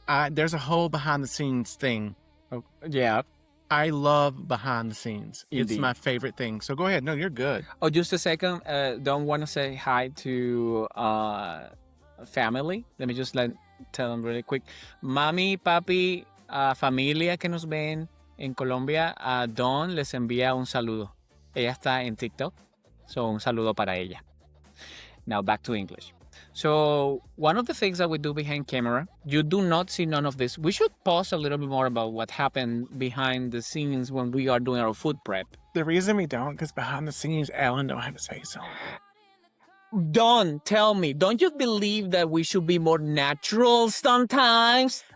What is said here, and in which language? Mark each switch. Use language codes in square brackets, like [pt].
[en] There's a whole behind the scenes thing. Yeah. I love behind the scenes. It's Indeed. my favorite thing. So go ahead. No, you're good. Oh, just a second. Don't want to say hi to family. Let me just tell them really quick. [es] Mami, papi, familia que nos ven en Colombia, Dawn les envía un saludo. Ella está en TikTok, so un saludo para ella. [en] Now back to English. So one of the things that we do behind camera, you do not see none of this. We should pause a little bit more about what happened behind the scenes when we are doing our food prep. The reason we don't, because behind the scenes, Alan don't have to say so. Don, tell me, don't you believe that we should be more natural sometimes?